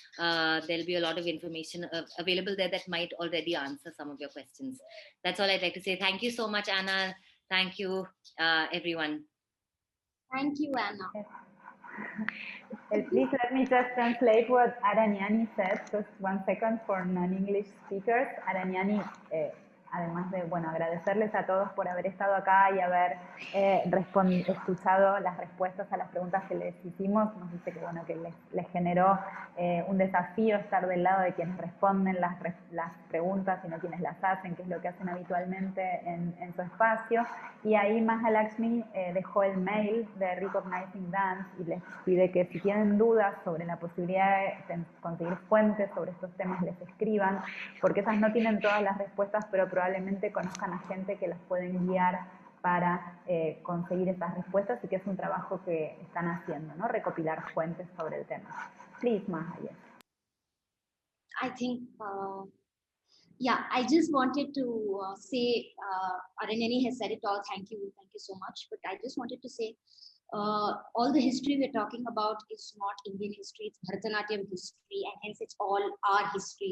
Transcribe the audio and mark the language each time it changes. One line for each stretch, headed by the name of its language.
English: There'll be a lot of information available there that might already answer some of your questions. That's all I'd like to say. Thank you so much, Anna. Thank you, everyone. Thank you, Anna. Please let me just translate what Aranyani said, just 1 second, for non-English speakers.
Spanish: Aranyani, además de, agradecerles a todos por haber estado acá y haber escuchado las respuestas a las preguntas que les hicimos, nos dice que, les generó un desafío estar del lado de quienes responden las preguntas y no quienes las hacen, que es lo que hacen habitualmente en su espacio. Y ahí Mahalakshmi dejó el mail de Re-cognising Dance y les pide que si tienen dudas sobre la posibilidad de conseguir fuentes sobre estos temas, les escriban, porque esas no tienen todas las respuestas, pero probablemente conozcan a gente que las pueden guiar para conseguir esas respuestas, y que es un trabajo que están haciendo, ¿no? Recopilar fuentes sobre el tema.
English: Please, Maha, yes. I think, I just wanted to say, Aranyani has said it all. Thank you so much. But I just wanted to say, all the history we're talking about is not Indian history, it's Bharatanatyam history, and hence it's all our history.